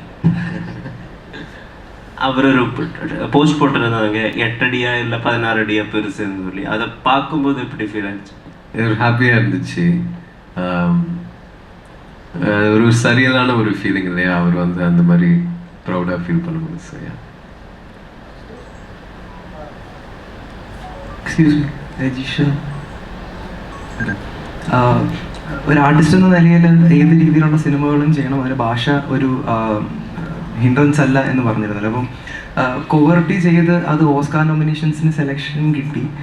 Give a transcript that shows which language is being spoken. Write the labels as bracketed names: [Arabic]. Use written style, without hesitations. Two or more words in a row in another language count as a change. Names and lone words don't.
[Tamil] அவர் ஒரு போஸ்ட் போட்டிருந்தாங்க 8 அடியா இல்லை 16 அடியா பெருசுன்னு சொல்லி. அதை பார்க்கும்போது எப்படி ஃபீல் ஆச்சு? ஒரு ஹாப்பியாக இருந்துச்சு. ஒரு சரியான ஒரு ஃபீலிங் இல்லையா, அவர் வந்து அந்த மாதிரி ப்ரௌடாக ஃபீல் பண்ணும்போது. சரியா? [English] excuse me [Malayalam] രജിഷ, ഒരു ആർട്ടിസ്റ്റ് എന്ന നിലയിൽ ഏത് രീതിയിലുള്ള സിനിമകളും ചെയ്യണം, അതിന് ഭാഷ ഒരു ഹിൻഡ്രൻസ് അല്ല എന്ന് പറഞ്ഞിരുന്നല്ലോ. അപ്പം കോവർട്ടി ചെയ്ത് അത് ഓസ്കാർ നോമിനേഷൻസിന് സെലക്ഷൻ കിട്ടി.